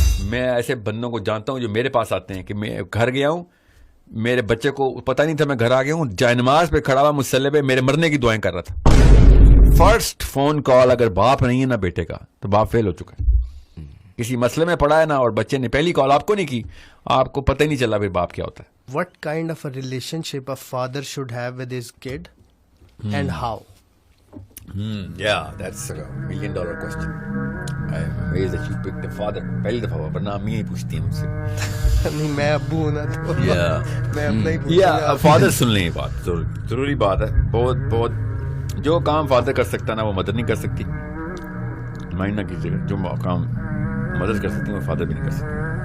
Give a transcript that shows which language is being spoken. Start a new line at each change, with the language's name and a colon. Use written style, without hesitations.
Urdu: میں ایسے بندوں کو جانتا ہوں جو میرے پاس آتے ہیں کہ میں گھر گیا ہوں, میرے بچے کو پتہ نہیں تھا میں گھر آ گیا ہوں, جائے نماز پہ کھڑا ہوا مصلی پہ میرے مرنے کی دعائیں کر رہا تھا. فرسٹ فون کال اگر باپ نہیں ہے نا بیٹے کا تو باپ فیل ہو چکا ہے, کسی مسئلے میں پڑا ہے نا, اور بچے نے پہلی کال آپ کو نہیں کی, آپ کو پتہ ہی نہیں چلا پھر باپ کیا ہوتا ہے.
English: What kind of a relationship a father should have with his kid and how? Yeah, that's a $1 million question. I'm amazed that you picked the father.
Urdu: پہلی دفعہ ورنہ امی ہی پوچھتی ہیں مجھ سے. نہیں میں ابو ہوں نا تو میں اپنا ہی پوچھوں. فادر سن لیں, یہ بات ضروری بات ہے. بہت جو کام فادر کر سکتا نا وہ مدر نہیں کر سکتی. مائنڈ نہ کیجیے گا, جو کام مدر کر سکتی ہیں وہ فادر بھی نہیں کر سکتی.